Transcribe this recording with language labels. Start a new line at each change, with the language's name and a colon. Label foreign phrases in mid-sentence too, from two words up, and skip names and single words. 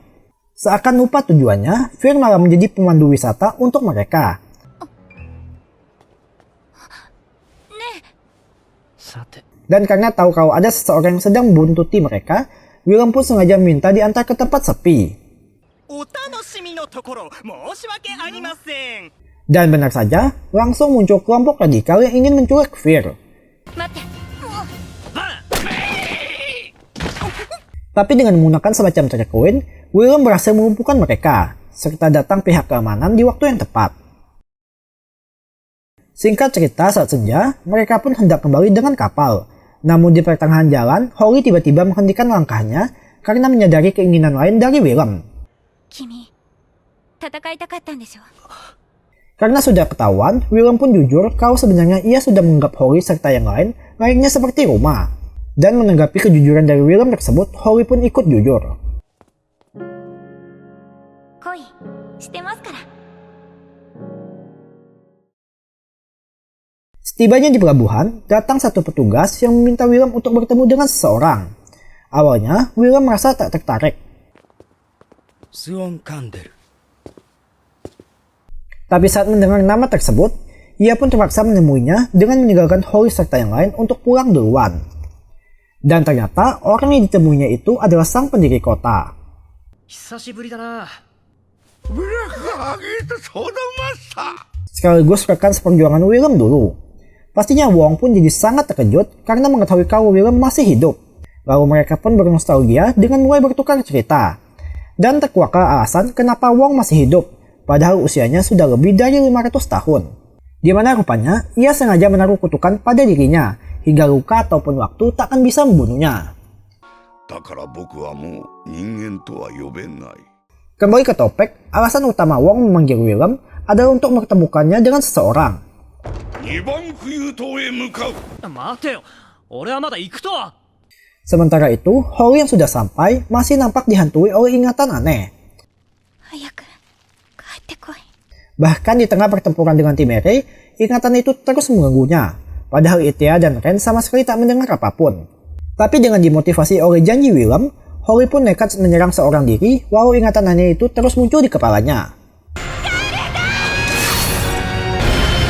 Indonesian: Seakan lupa tujuannya, Fir malah menjadi pemandu wisata untuk mereka.
Japanese: さて、
Indonesian: Dan karena tahu kalau ada seseorang yang sedang membuntuti mereka, Willem pun sengaja minta diantar ke tempat sepi.
Japanese: お楽しみのところ申し訳ありません。
Indonesian: Dan benar saja, langsung muncul kelompok radikal yang ingin menculik Fir.
Japanese: 待って
Indonesian: Tapi dengan menggunakan semacam trik koin, Willem berhasil melumpuhkan mereka, serta datang pihak keamanan di waktu yang tepat. Singkat cerita, saat senja, mereka pun hendak kembali dengan kapal. Namun di pertengahan jalan, Holly tiba-tiba menghentikan langkahnya karena menyadari keinginan lain dari Willem.
Japanese: 君戦いたかったんでしょ
Indonesian: Karena sudah ketahuan, Willem pun jujur kalau sebenarnya ia sudah menganggap Holly serta yang lain layaknya seperti rumah. Dan menanggapi kejujuran dari Willem tersebut, Holly pun ikut jujur.
Japanese: 恋してますから
Indonesian: Setibanya di pelabuhan, datang satu petugas yang meminta Willem untuk bertemu dengan seseorang. Awalnya, Willem merasa tak tertarik. スオンカンデル。 Tapi saat mendengar nama tersebut, ia pun terpaksa menemuinya dengan meninggalkan Holly serta yang lain untuk pulang duluan. Dan ternyata orang yang ditemuinya itu adalah sang pendiri kota.
Japanese: 久しぶりだな。
Indonesian: Sekaligus rekan seperjuangan Willem dulu. Pastinya Wong pun jadi sangat terkejut karena mengetahui kalau Willem masih hidup. Lalu mereka pun bernostalgia dengan mulai bertukar cerita. Dan terkuaklah alasan kenapa Wong masih hidup, padahal usianya sudah lebih dari 500 tahun. Di mana rupanya ia sengaja menaruh kutukan pada dirinya, hingga luka ataupun waktu tak akan bisa membunuhnya. Kembali ke topik, alasan utama Wong memanggil Willem adalah untuk mempertemukannya dengan seseorang.
Japanese: 2 番浮遊塔へ向かう。待てよ、俺はまだ行くと。
Indonesian: Sementara itu, Holly yang sudah sampai masih nampak dihantui oleh ingatan aneh.
Japanese: 早く帰ってこい
Indonesian: Bahkan di tengah pertempuran dengan Temere, ingatan itu terus mengganggunya. Padahal Itea dan Ren sama sekali tak mendengar apapun. Tapi dengan dimotivasi oleh janji Willem, Holly pun nekat menyerang seorang diri walau ingatan aneh itu terus muncul di kepalanya.